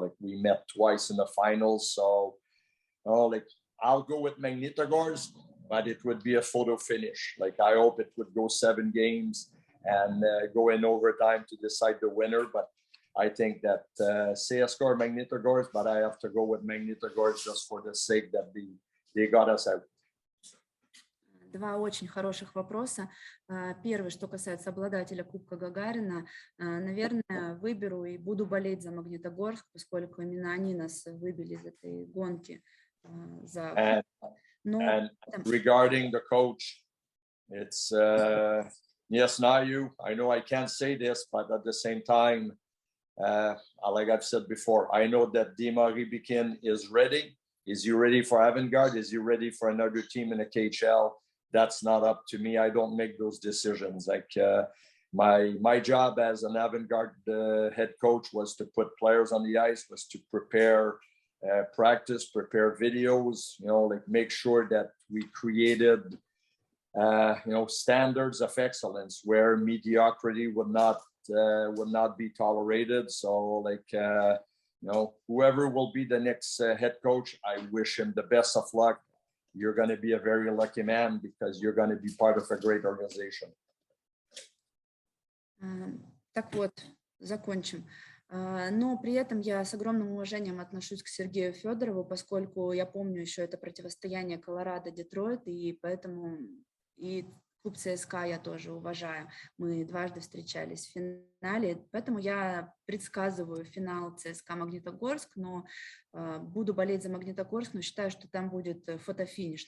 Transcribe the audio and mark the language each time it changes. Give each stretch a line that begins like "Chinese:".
English: Like we met twice in the finals, so like I'll go with Magnitogorsk, but it would be a photo finish. Like I hope it would go 7 games, and go in overtime to decide the winner. But I think that CSKA or Magnitogorsk, but I have to go with Magnitogorsk just for the sake that they got us out.
Russian: Два очень хороших вопроса. Первый, что касается обладателя Кубка Гагарина, наверное, выберу и буду болеть за Магнитогорск, поскольку именно они нас выбили из этой гонки.
English: And regarding the coach, it's yes, Nayu, I know I can't say this, but at the same time, like I've said before, I know that Dima Ribikin is ready. Is he ready for Avangard? Is he ready for another team in the KHL? That's not up to me. I don't make those decisions. Like my job as an Avangard head coach was to put players on the ice, was to prepare practice, prepare videos, like make sure that we created, standards of excellence where mediocrity would not be tolerated. So like, whoever will be the next head coach, I wish him the best of luck. You're going to be a very lucky man because you're going to be part of a great organization.
Russian: Так вот, закончим. Но при этом я с огромным уважением отношусь к Сергею Федорову, поскольку я помню еще это противостояние Колорадо-Детройт, и поэтому и клуб ЦСКА я тоже уважаю. Мы дважды встречались в финале, поэтому я предсказываю финал ЦСКА Магнитогорск, но буду болеть за Магнитогорск, но считаю, что там будет фотофиниш.